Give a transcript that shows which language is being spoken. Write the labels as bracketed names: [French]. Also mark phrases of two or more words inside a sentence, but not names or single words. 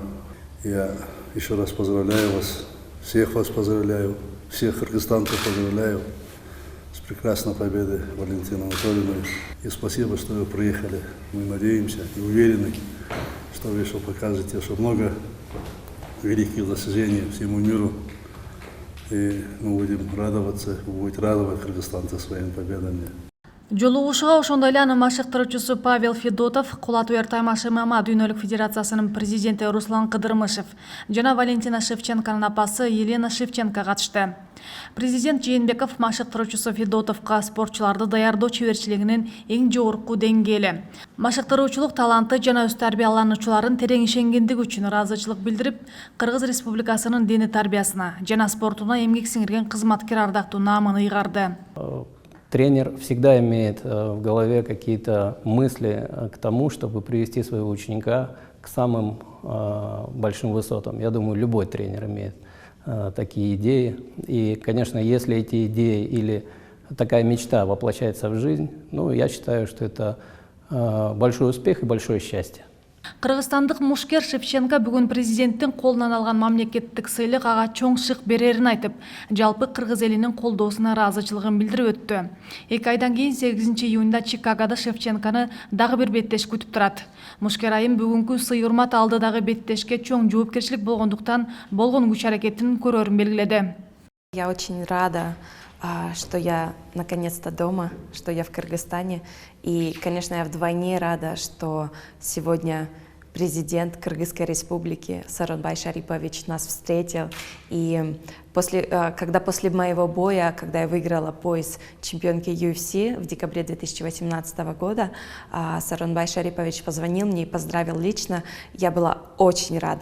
[Russian] Я еще раз поздравляю вас, вас поздравляю, всех кыргызстанцев поздравляю с прекрасной победой Валентины Анатольевны. И спасибо, что вы приехали. Мы надеемся и уверены, что вы еще покажете, что много великих достижений всему миру. И мы будем радоваться, вы будете радовать кыргызстанцев своими победами. [Kyrgyz] Жолугушууга ошондой эле анын машыктыруучусу Павел Федотов, Кулатуер Таймаш ММА дүйнөлүк федерациясынын президенти Руслан Кыдырмышев жана Валентина Шевченконун апасы Елена Шевченко катышты. Президент Жээнбеков машыктыруучусу Федотовго спортчуларды даярдоо чеберчилигинин эң жогорку деңгээли, машыктыруучулук таланты жана өз тарбиялануучуларын терең ишенгендиги үчүн ыраазычылык билдирип, Кыргыз Республикасынын диний тарбиясына жана спортуна эмгек сиңирген кызматкер ардактуу наамын ыйгарды. [Russian] Тренер всегда имеет в голове какие-то мысли к тому, чтобы привести своего ученика к самым большим высотам. Я думаю, любой тренер имеет такие идеи. И, конечно, если эти идеи или такая мечта воплощается в жизнь, ну, я считаю, что это большой успех и большое счастье. [Kyrgyz] Кыргызстандык мушкер Шевченко бүгүн президенттин колунан алган мамлекеттик сыйлык ага чоң шык берерин айтып, жалпы кыргыз элинин колдоосуна ыраазычылыгын билдирип өттү. 2 айдан кийин 8 июнда Чикагода Шевченкону дагы бир беттеш күтүп турат. Мушкер айым бүгүнкү сый-урмат алдыдагы беттешке чоң жоопкерчилик болгондуктан болгон күч-аракетин көрөрүн белгиледи. [Russian] Я очень рада, что я наконец-то дома, что я в Кыргызстане. И, конечно, я вдвойне рада, что сегодня президент Кыргызской республики Сооронбай Шарипович нас встретил. И когда после моего боя, когда я выиграла пояс чемпионки UFC в декабре 2018 года, Сооронбай Шарипович позвонил мне и поздравил лично, я была очень рада.